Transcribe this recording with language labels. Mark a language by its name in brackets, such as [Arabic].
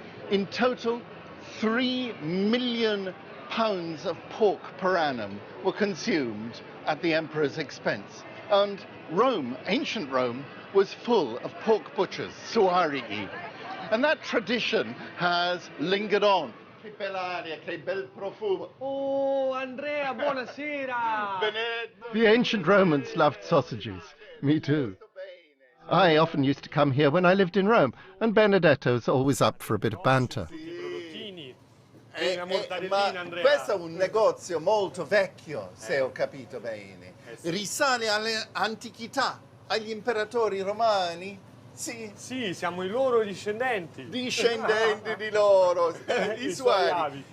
[English] In total, 3 million pounds of pork per annum were consumed at the emperor's expense. And Rome, ancient Rome, was full of pork butchers, suarii. And that tradition has lingered on. [Italian] Che bella aria, che bel profumo. Oh, Andrea, buonasera. [English] The ancient Romans loved sausages. Me too. I often used to come here when I lived in Rome, and Benedetto's always up for a bit of banter. [Italian] Ma questo è un negozio molto vecchio, se ho capito bene. Risale all'antichità, agli imperatori romani. Sì. Sì, siamo i loro discendenti. Discendenti di loro, i suoi.